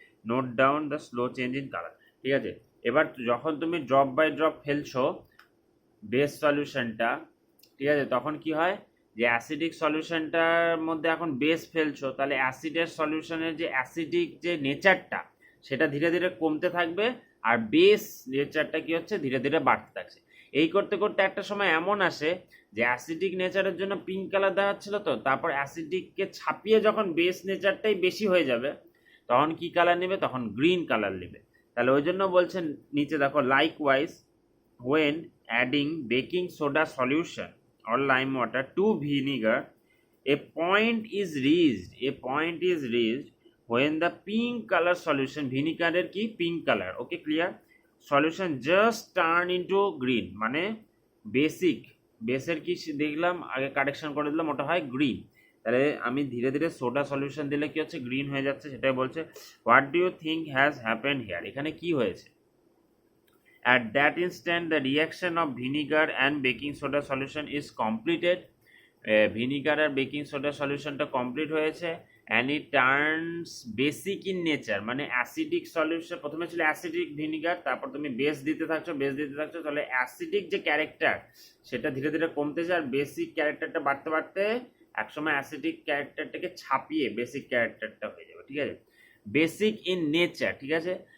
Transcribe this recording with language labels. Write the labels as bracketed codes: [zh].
[en] Note down the slow change in colour. [bn] ঠিক আছে, এবার যখন তুমি ড্রপ বাই ড্রপ ফেলছো বেস সলিউশনটা, ঠিক আছে, তখন কি হয় যে অ্যাসিডিক সলিউশনটার মধ্যে এখন বেস ফেলছো, তাহলে অ্যাসিডের সলিউশনের যে অ্যাসিডিক যে নেচারটা সেটা ধীরে ধীরে কমতে থাকবে, আর বেস নেচারটা কি হচ্ছে ধীরে ধীরে বাড়তে থাকছে। এই করতে করতে একটা সময় এমন আসে যে অ্যাসিডিক নেচারের জন্য পিঙ্ক কালার দেওয়া হচ্ছিল, তো তারপর অ্যাসিডিককে ছাপিয়ে যখন বেস নেচারটাই বেশি হয়ে যাবে তখন কি কালার নেবে? তখন গ্রিন কালার নেবে। তাহলে ওই জন্য বলছেন নিচে দেখো, [en] likewise when adding baking soda solution or lime water to vinegar, a point is reached when the pink color solution, vinegar এর কি pink color, okay clear, solution just turn into green, [bn] মানে বেসের কি দেখলাম আগে correction করে দিলাম, ওটা হয় গ্রিন। তাহলে আমি ধীরে ধীরে সোডা সলিউশন দিলে কি হচ্ছে? গ্রিন হয়ে যাচ্ছে, সেটাই বলছে। [en] What do you think has happened here? [bn] এখানে কি হয়েছে? [en] At that instant, the reaction of vinegar and baking soda solution is completed. [bn] Vinegar আর baking soda সলিউশনটা কমপ্লিট হয়েছে, [en] and it turns basic in nature, [bn] মানে acidic solution প্রথমে ছিল acidic vinegar, তারপর তুমি বেস দিতে থাকছো, তাহলে অ্যাসিডিক যে ক্যারেক্টার সেটা ধীরে ধীরে কমতেছে, আর বেসিক ক্যারেক্টারটা বাড়তে বাড়তে একসময় অ্যাসিডিক ক্যারেক্টারটাকে ছাপিয়ে বেসিক ক্যারেক্টারটা হয়ে যাবে। ঠিক আছে, বেসিক ইন নেচার, ঠিক আছে,